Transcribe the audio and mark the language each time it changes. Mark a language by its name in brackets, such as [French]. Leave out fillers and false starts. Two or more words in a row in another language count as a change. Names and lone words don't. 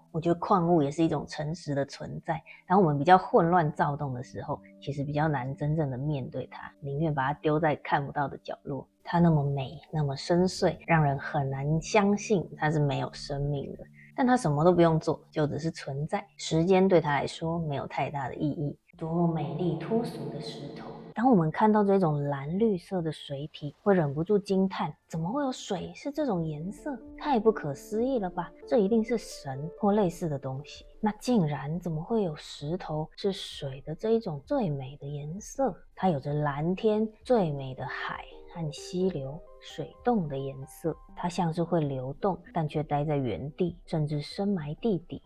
[Chinese] 我覺得礦物也是一種誠實的存在。當我們比較混亂躁動的時候，其實比較難真正的面對它，寧願把它丟在看不到的角落。它那麼美，那麼深邃，讓人很難相信它是沒有生命的。但它什麼都不用做，就只是存在。時間对它來說沒有太大的意義。多麼美麗脫俗的石頭！當我們看到這種藍綠色的水體，會忍不住驚嘆：怎麼會有水是這種顏色？太不可思議了吧！這一定是神或類似的東西。那竟然怎麼會有石頭是水的這一種最美的顏色？它有着藍天、最美的海和溪流、水洞的顏色。它像是會流動，但卻待在原地，甚至深埋地底。